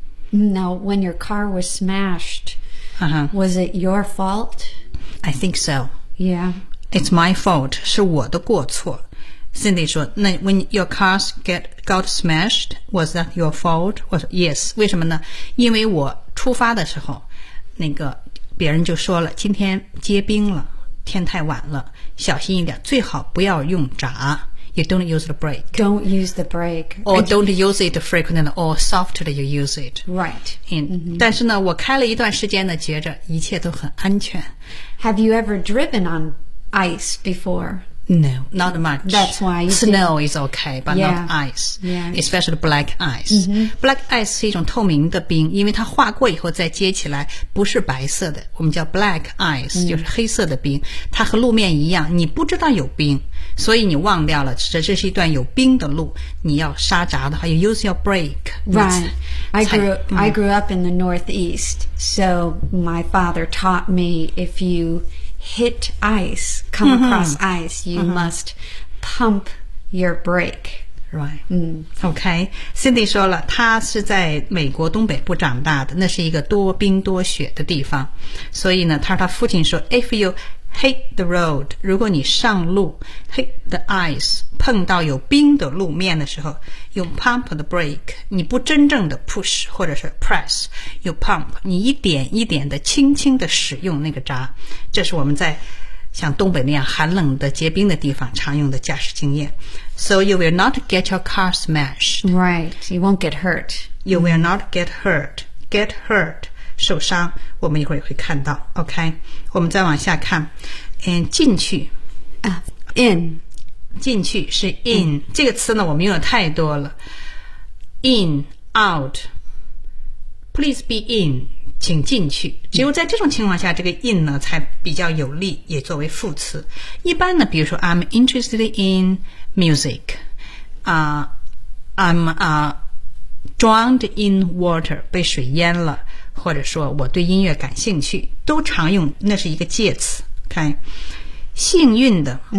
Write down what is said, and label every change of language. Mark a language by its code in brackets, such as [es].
[en] Now, when your car was smashed,、uh-huh. was it your fault? I think so. Yeah. It's my fault. [zh] 是我的过错。 [en] Cindy [zh] 说，那 [en] when your cars got smashed, was that your fault? [zh] 我说 [en] yes. [zh] 为什么呢？因为我出发的时候，那个别人就说了，今天结冰了，天太晚了，小心一点，最好不要用闸。 [en] You don't use the brake. Don't use the brake. Or don't use it frequently or softly you use it. Right. And,、mm-hmm. [zh] 但是呢我开了一段时间呢觉着一切都很安全。 [en] Have you ever driven on ice before? No, not much. That's why. Snow is okay, but yeah, not ice. Yeah. Especially black ice.、 Mm-hmm. [zh] Black ice 是一种透明的冰，因为它化过以后再接起来不是白色的，我们叫 black ice,、mm-hmm. 就是黑色的冰。它和路面一样，你不知道有冰。所以你忘掉了这是一段有冰的路，你要刹闸的话 [en] you use your brake. Right. I grew up in the Northeast, so my father taught me if you hit ice, come across ice, you must pump your brake. Right.、Okay. [zh] Cindy 说了他是在美国东北部长大的，那是一个多冰多雪的地方。所以呢他说他父亲说 [en] if youHit the road. [zh] 如果你上路 ， [en] hit the ice， [zh] 碰到有冰的路面的时候，用 [en] pump the brake。 [zh] 你不真正的 push 或者是 press， 用 pump， 你一点一点的轻轻的使用那个闸。这是我们在像东北那样寒冷的结冰的地方常用的驾驶经验。 [en] So you will not get your car smashed. Right. You won't get hurt. You will not get hurt. Get hurt. [zh] 受伤我们一会儿也会看到 OK 我们再往下看 and 进去、 [en] in [zh] 进去是 in 这个词呢我们用的太多了 [en] in out please be in [zh] 请进去只有在这种情况下这个 in 呢才比较有力也作为副词一般呢比如说 [en] I'm interested in music I'm drowned in water [zh] 被水淹了或者说我对音乐感兴趣都常用那是一个介词 OK 幸运的、